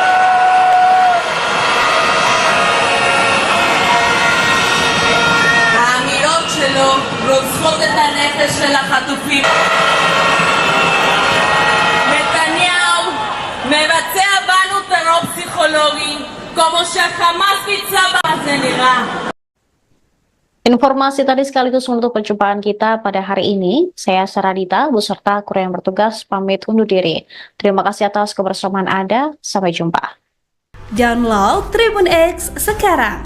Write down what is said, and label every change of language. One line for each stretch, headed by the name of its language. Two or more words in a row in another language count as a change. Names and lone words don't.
Hebrew: האמירות שלו רוצחות את הנפש של החטופים. נתניהו מבצע בנו טרור פסיכולוגי כמו שהחמאס ביצע בזה נראה.
Indonesian: Informasi tadi sekaligus menutup perjumpaan kita pada hari ini. Saya Saradita, beserta kru yang bertugas pamit undur diri. Terima kasih atas kebersamaan Anda. Sampai jumpa. Download Tribun X sekarang.